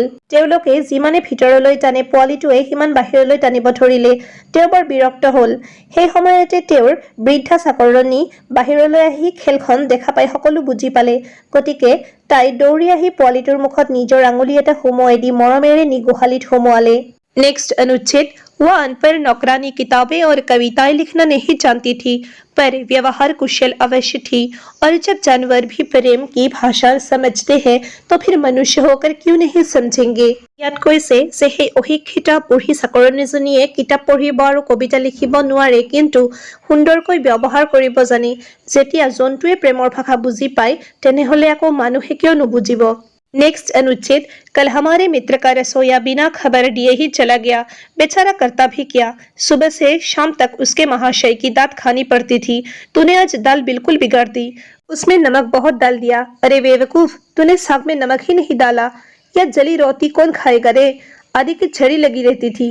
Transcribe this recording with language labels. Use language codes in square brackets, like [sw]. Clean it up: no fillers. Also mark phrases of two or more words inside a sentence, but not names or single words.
[as] তেওঁলোকে যিমানে ভিতৰলৈ টানে, পোৱালিটোৱে সিমান বাহিৰলৈ টানিব ধৰিলে। তেওঁ বৰ বিৰক্ত হ'ল। সেই সময়তে তেওঁৰ বৃদ্ধা চাকৰণী বাহিৰলৈ আহি খেলখন দেখা পাই সকলো বুজি পালে। গতিকে তাই দৌৰি আহি পোৱালিটোৰ মুখত নিজৰ আঙুলি এটা সুমুৱাই দি মৰমেৰে নি গোহালিত সুমুৱালে। [hi] नेक्स्ट अनुच्छेद। वह अनपढ़ नौकरानी किताबें और कविताएं लिखना नहीं जानती थी, पर व्यवहार कुशल अवश्य थी। और जब जानवर भी प्रेम की भाषा समझते हैं, तो फिर मनुष्य होकर क्यों नहीं समझेंगे। [as] ইয়াত কৈছে যে সেই অশিক্ষিত বুঢ়ী চাকৰণীজনীয়ে কিতাপ পঢ়িব আৰু কবিতা লিখিব নোৱাৰে, কিন্তু সুন্দৰকৈ ব্যৱহাৰ কৰিব জানে। যেতিয়া জন্তুৱে প্ৰেমৰ ভাষা বুজি পায়, তেনেহলে আকৌ মানুহে কিয় নুবুজিব। [hi] नेक्स्ट अनुच्छेद। कल हमारे मित्र का रसोईया बिना खबर दिए ही चला गया। बेचारा करता भी क्या, सुबह से शाम तक उसके महाशय की दात खानी पड़ती थी। तूने आज दाल बिल्कुल बिगाड़ दी, उसमें नमक बहुत डाल दिया। अरे बेवकूफ, तूने साग में नमक ही नहीं डाला। या जली रोटी कौन खाएगा रे, आदि की छड़ी लगी रहती थी।